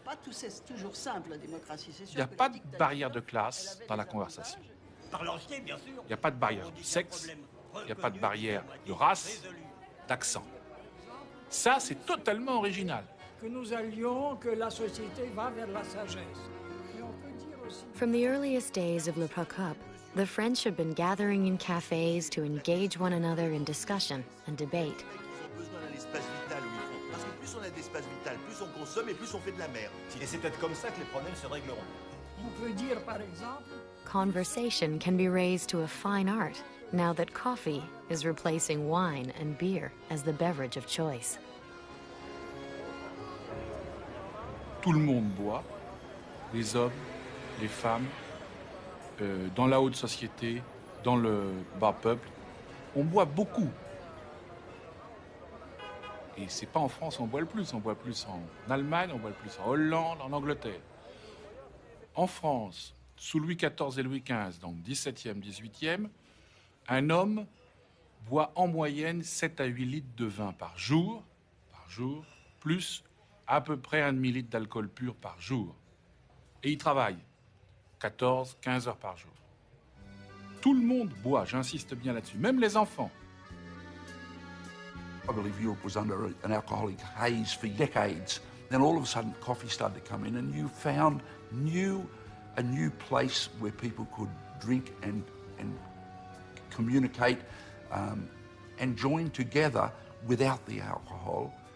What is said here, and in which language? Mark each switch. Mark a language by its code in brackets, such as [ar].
[fr] C'est toujours simple, la démocratie, c'est sûr. Il n'y a pas de barrière de classe dans la conversation. Bien sûr. Il n'y a pas de barrière de sexe, il n'y a pas de barrière de race, d'accent. Ça, c'est totalement original. Que nous allions, que la société va vers la sagesse. [en] From the earliest days of Le Procope, the French have been gathering in cafes to engage one another in discussion and debate. [fr] Besoin d'un espace vital où ils font. Parce que plus on a d'espace vital, plus on consomme et plus on fait de la merde. Et c'est peut-être comme ça que les problèmes se régleront. On peut dire, par exemple, [en] Conversation can be raised to a fine art now that coffee is replacing wine and beer as the beverage of choice. [fr] Tout le monde boit, les hommes, les femmes, dans la haute société, dans le bas peuple. On boit beaucoup. Et c'est pas en France on boit le plus. On boit plus en Allemagne, on boit le plus en Hollande, en Angleterre. En France, sous Louis XIV et Louis XV, donc 17e, 18e, un homme boit en moyenne 7 à 8 litres de vin par jour, plus à peu près un demi-litre d'alcool pur par jour. Et il travaille 14, 15 heures par jour. Tout le monde boit, j'insiste bien là-dessus, même les enfants. [en] I believe Europe was under an alcoholic haze for decades. Then all of a sudden coffee started to come in and you found a new place where people could drink and communicate and join together without the alcohol.